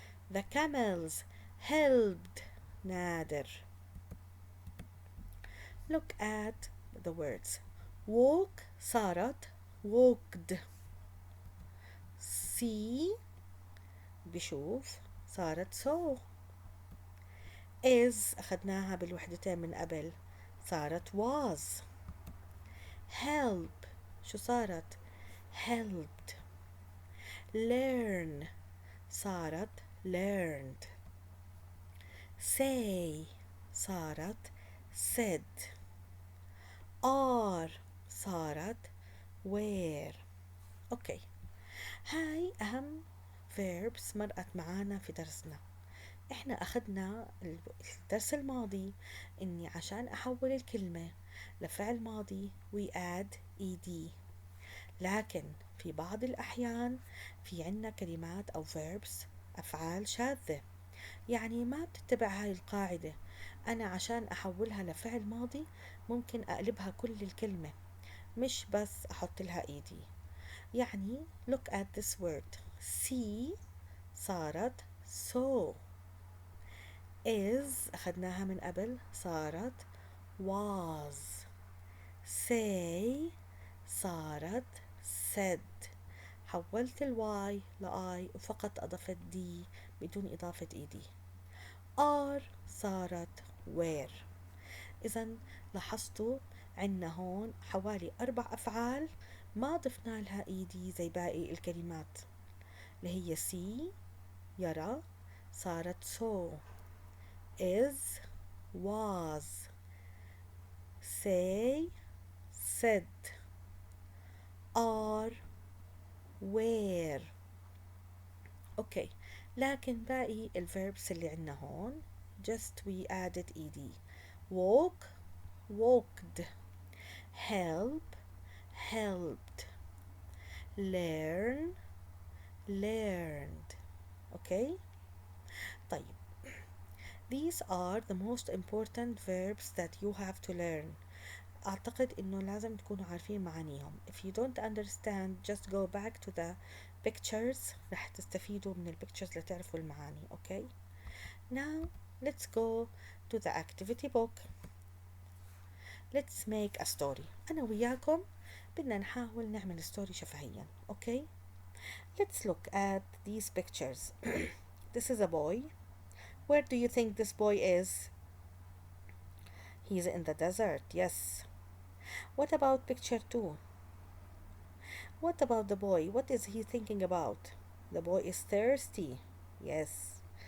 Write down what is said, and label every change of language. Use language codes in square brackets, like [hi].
[en] The camels helped Nader. Look at the words. Walk [ar] صارت [en] walked. See [ar] بشوف صارت [en] saw. [ar] is أخدناها بالوحدتين من قبل صارت was. Help شو صارت helped. Learn صارت learned. Say صارت said. Are صارت were. اوكي، هاي أهم verbs مرقت معانا في درسنا. احنا أخدنا الدرس الماضي إني عشان أحول الكلمة لفعل ماضي we add ed، لكن في بعض الأحيان في عنا كلمات أو verbs أفعال شاذة، يعني ما بتتبع هاي القاعدة. أنا عشان أحولها لفعل ماضي ممكن أقلبها كل الكلمة مش بس أحط لها إيدي. يعني [en] look at this word. see [ar] صارت [en] saw. [ar] is أخدناها من قبل صارت was. [en] say [ar] صارت [en] said. [ar] حولت الواي لآي وفقط أضفت دي بدون إضافة إيدي. [en] are [ar] صارت [en] were. [ar] إذا لاحظتوا عنا هون حوالي 4 أفعال ما ضفنا لها إيدي زي باقي الكلمات اللي هي see يرى صارت saw. [en] is was. say said. are were. [ar] اوكي، لكن باقي الverbs اللي عنا هون [en] just we added ed. walk walked. help helped. learn learned. okay. [ar] طيب، [en] these are the most important verbs that you have to learn. [ar] أعتقد إنه لازم تكونوا عارفين معانيهم. [en] if you don't understand just go back to the pictures، [ar] رح تستفيدوا من البيكتشرز لتعرفوا المعاني. [en] okay. now let's go to the activity book. let's make a story. [ar] أنا وياكم بدنا نحاول نعمل ستوري شفهيا. [en] okay. let's look at these pictures. this is a boy. where do you think this boy is? He's in the desert. yes. what about picture 2? What about the boy? What is he thinking about? The boy is thirsty. Yes.